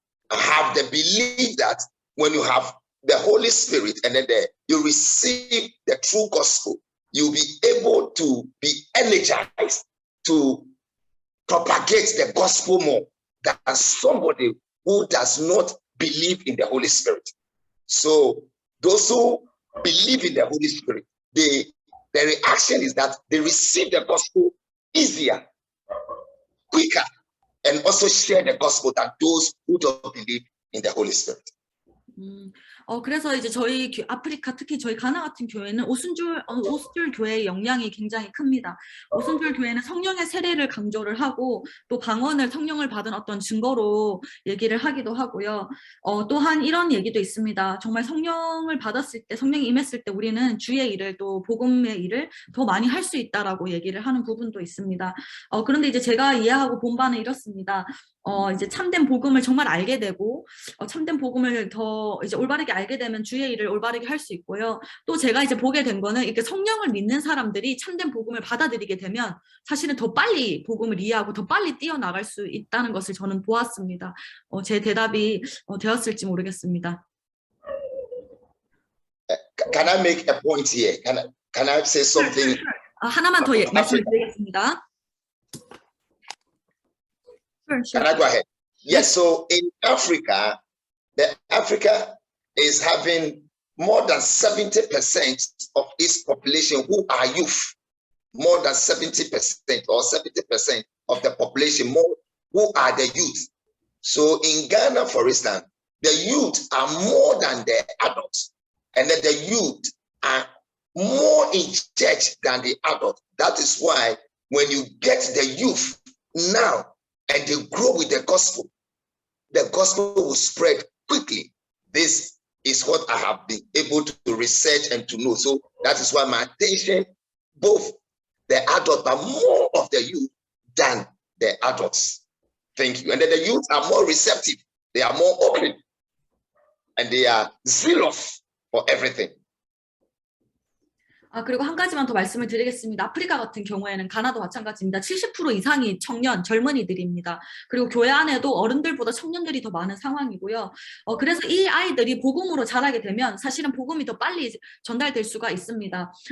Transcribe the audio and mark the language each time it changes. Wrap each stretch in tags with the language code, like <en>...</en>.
<en>have the belief that when you have the Holy Spirit and then you receive the true gospel, you'll be able to be energized to propagate the gospel more than somebody who does not believe in the Holy Spirit. So those who believe in the Holy Spirit, the reaction is that they receive the gospel easier, quicker, and also share the gospel than those who don't believe in the Holy Spirit.</en> <ko>그래서 이제 저희 아프리카 특히 저희 가나 같은 교회는 오순절 교회의 영향이 굉장히 큽니다. 오순절 교회는 성령의 세례를 강조를 하고 또 방언을 성령을 받은 어떤 증거로 얘기를 하기도 하고요. 또한 이런 얘기도 있습니다. 정말 성령을 받았을 때, 성령이 임했을 때 우리는 주의 일을 또 복음의 일을 더 많이 할 수 있다라고 얘기를 하는 부분도 있습니다. 그런데 이제 제가 이해하고 본 바는 이렇습니다. 이제 참된 복음을 정말 알게 되고 참된 복음을 더 이제 올바르게 알게 되면 주의 일을 올바르게 할 수 있고요. 또 제가 이제 보게 된 거는 이렇게 성령을 믿는 사람들이 참된 복음을 받아들이게 되면 사실은 더 빨리 복음을 이해하고 더 빨리 뛰어나갈 수 있다는 것을 저는 보았습니다. 제 대답이 되었을지 모르겠습니다.</ko> <en>Can I make a point here? Can I say something?</en> <ko>하나만 더 말씀을 드리겠습니다.</ko> <en>Can I go ahead? Yes, so in Africa, Africa is having more than 70% of its population who are youth. More than 70% or 70% of the population who are the youth. So in Ghana, for instance, the youth are more than the adults. And then the youth are more in church than the adults. That is why when you get the youth now, and they grow with the gospel will spread quickly. This is what I have been able to research and to know. So that is why my attention both the adult, but more of the youth than the adults. Thank you. And then the youth are more receptive. They are more open. And they are zealous for everything.</en> <ko>그리고 한 가지만 더 말씀을 드리겠습니다. 아프리카 같은 경우에는 가나도 마찬가지입니다. 70% 이상이 청년, 젊은이들입니다. 그리고 교회 안에도 어른들보다 청년들이 더 많은 상황이고요. 그래서 이 아이들이 복음으로 자라게 되면 사실은 복음이 더 빨리 전달될 수가 있습니다.</ko>